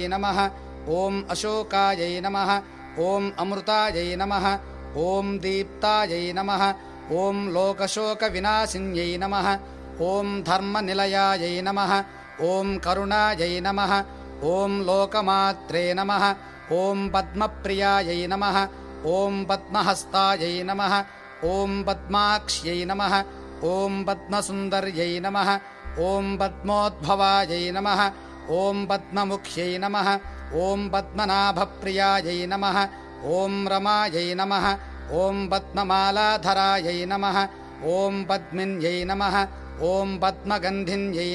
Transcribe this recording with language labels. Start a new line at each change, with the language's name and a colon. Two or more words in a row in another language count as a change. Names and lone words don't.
Sanskrit: नमः, ओं अशोकायै नमः, ओं अमृतायै नमः, ओं दीप्तायै नमः, ओं लोकशोकविनाशिन्यै नमः, ओं धर्मनिलयायै नमः, ओं करुणायै नमः, ओं लोकमात्रे नमः, ओं पद्मप्रियायै नमः, ओं पद्महस्तायै नमः, ओं पद्माक्ष्यै नमः, ॐ पद्मसुन्दर्यै नमः ॐ पद्मोद्भवायै नमः ॐ पद्ममुख्यै नमः ॐ पद्मनाभप्रियायै नमः ॐ रमायै नमः ॐ पद्ममालाधरायै नमः ॐ पद्मिन्यै नमः ॐ पद्मगन्धिन्यै